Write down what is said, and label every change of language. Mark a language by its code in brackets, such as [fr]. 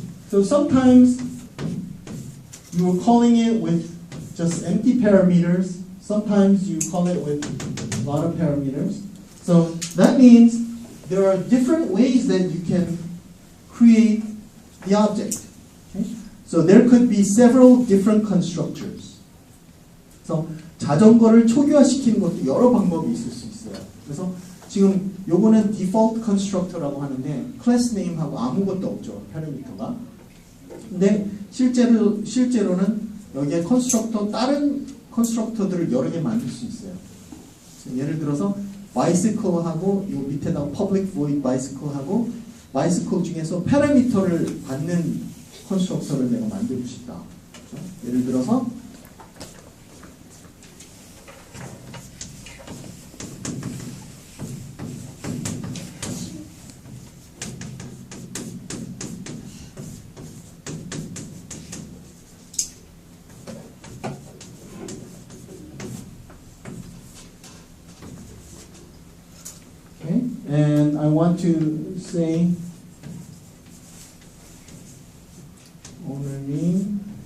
[en] So sometimes you are calling it with just empty parameters. Sometimes you call it with a lot of parameters. So that means there are different ways that you can create the object. Okay? So there could be several different constructors. [ko] 그래서 자전거를 초기화시키는 것도 여러 방법이 있을 수 있어요. 그래서 지금 요거는 디폴트 컨스트럭터라고 하는데 클래스 네임하고 아무것도 없죠. 패러미터가. 근데 실제로는 여기에 다른 컨스트럭터들을 여러 개 만들 수 있어요. 예를 들어서 bicycle하고 요 밑에다가 public void bicycle하고 bicycle 중에서 패러미터를 받는 컨스트럭터를 내가 만들고 싶다. 그렇죠? 예를 들어서 [en] and I want to say owner name.